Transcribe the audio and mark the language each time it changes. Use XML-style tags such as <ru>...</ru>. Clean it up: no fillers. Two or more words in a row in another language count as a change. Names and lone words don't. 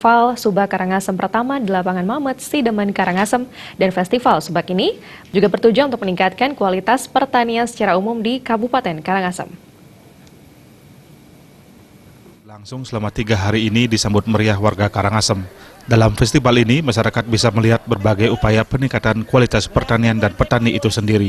<id>Festival Subak Karangasem pertama di lapangan Mamet, Sidemen, Karangasem, dan Festival Subak ini juga bertujuan untuk meningkatkan kualitas pertanian secara umum di Kabupaten Karangasem. Langsung selama 3 hari ini disambut meriah warga Karangasem. Dalam festival ini, masyarakat bisa melihat berbagai upaya peningkatan kualitas pertanian dan petani itu sendiri.</id>